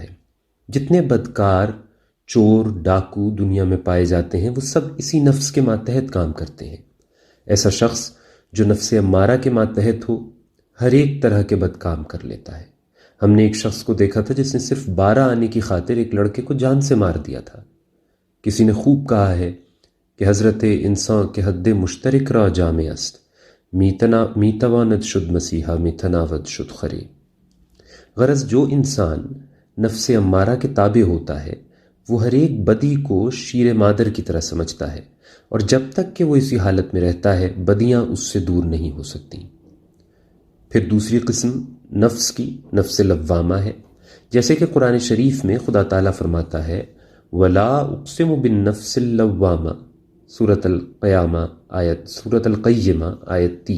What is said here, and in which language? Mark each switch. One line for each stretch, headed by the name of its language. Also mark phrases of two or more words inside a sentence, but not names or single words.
Urdu: جتنے بدکار، چور، ڈاکو دنیا میں پائے جاتے ہیں وہ سب اسی نفس کے ماتحت کام کرتے ہیں۔ ایسا شخص جو نفس امارہ کے ماتحت ہو ہر ایک طرح کے بد کام کر لیتا ہے۔ ہم نے ایک شخص کو دیکھا تھا جس نے صرف 12 آنے کی خاطر ایک لڑکے کو جان سے مار دیا تھا۔ کسی نے خوب کہا ہے کہ
Persian: حضرت انسان کے حد مشترک را جامع است، میتواند شد مسیحا میتناود شد خرے۔
Urdu: غرض جو انسان نفس امارہ کے تابع ہوتا ہے وہ ہر ایک بدی کو شیر مادر کی طرح سمجھتا ہے، اور جب تک کہ وہ اسی حالت میں رہتا ہے بدیاں اس سے دور نہیں ہو سکتی۔ پھر دوسری قسم نفس کی نفس لوامہ ہے، جیسے کہ قرآن شریف میں خدا تعالیٰ فرماتا ہے
Arabic: وَلَا أُقْسِمُ بِالنَّفْسِ اللَّوَّامَةِ،
Urdu: سورۃ القیمہ آیت 3۔